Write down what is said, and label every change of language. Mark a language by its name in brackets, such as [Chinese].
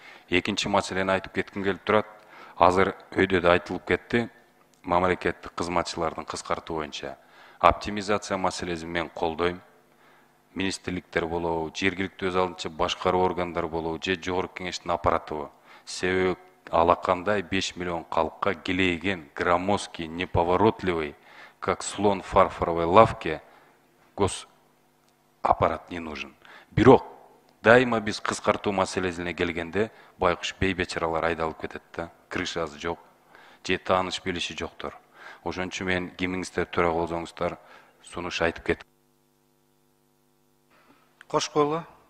[Kyrgyz] Экинчи маселени айтып кетким келип турат. Азыр өйдө да айтылып кетти. Мамлекеттик кызматчылардын кыскартуу боюнча оптимизация маселесин мен колдойм. Министрликтер болобу, жергиликтүү өз алдынча башкаруу органдар болобу, же жогорку кеңештин аппаратыбы. Себеби алакандай 5 миллион калкка килейген, [Russian] громоздкий, неповоротливый, как слон в фарфоровой лавке, госаппарат не нужен. [Kyrgyz] Бирок дайыма биз кыскартуу маселесине келгенде байкуш бейбечаралар айдалып кетет да, крышасы жок, же тааныш билиши жоктор. Ошончу мен кимиңиздер төрага болсоңуздар сунуш айтып кеттим. Кошкойлу.